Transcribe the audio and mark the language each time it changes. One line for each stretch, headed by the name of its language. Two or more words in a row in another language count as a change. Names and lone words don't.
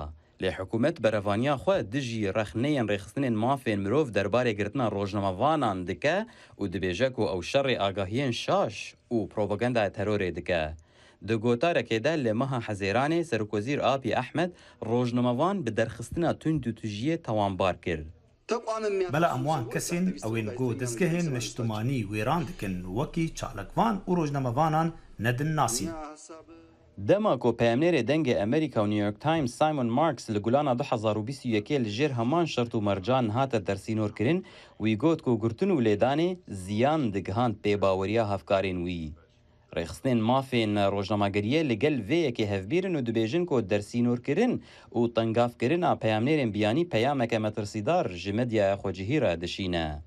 Kurdish: Lê hikûmet berevaniya xwe dijî rexneyên rêxistinên mafên mirov derbarê girtina rojnamavanan dike û dibêje ku ew şerê agahiyên şaş û propagandaya terorê dike. Di gotarekê de li meha Hezêranê Serokwezîr Abiy Ahmed rojnamavan bi derxistina tund û tujiyê tawanbar kir. بەلا ئەموان کەسین ئەوێن گۆ دەستگەهێن نیشتمانی وێران دکن وەکی چاڵکوان و ڕۆژنەمەوانان نەدن ناسین. Dema ku peyamnêrê dengê Amerîka û New York Times Simon Marks li gulana 2021 li jêr heman şert û mercan hate dersînorkirin, wî got ku girtin û lêdanê ziyan digihand pêbaweriya hevkarên wî. Rêxistinên mafên rojnamageriyê li gel vê yekê hevbîrin û dibêjin ku dersînorkirin û tengavkirina peyamnêrên biyanî peyameke metirsîdar ji medyaya xwecihî re dişîne.